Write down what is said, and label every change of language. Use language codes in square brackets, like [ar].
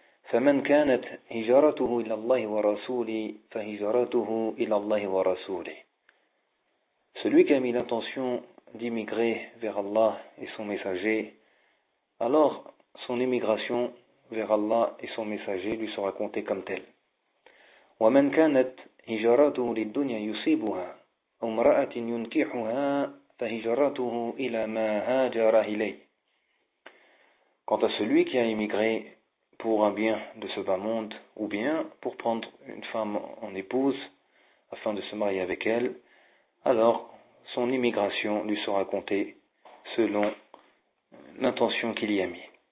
[ar] فَمَنْ كَانَتْ هِجَرَتُهُ إِلَى اللَّهِ وَرَسُولِهِ [fr] فَهِجَرَتُهُ إِلَى اللَّهِ وَرَسُولِهِ Celui qui a mis l'intention d'immigrer vers Allah et son messager, alors son immigration vers Allah et son messager lui sera comptée comme telle. [ar] وَمَنْ كَانَتْ هِجَرَتُهُ لِلدُّنْيَا يُصِيبُهَا امرأة ينكحها فهجرته إلى ما هاجر إليه. [fr] Quant à celui qui a émigré pour un bien de ce bas monde ou bien pour prendre une femme en épouse afin de se marier avec elle, alors son immigration lui sera comptée selon l'intention qu'il y a mis.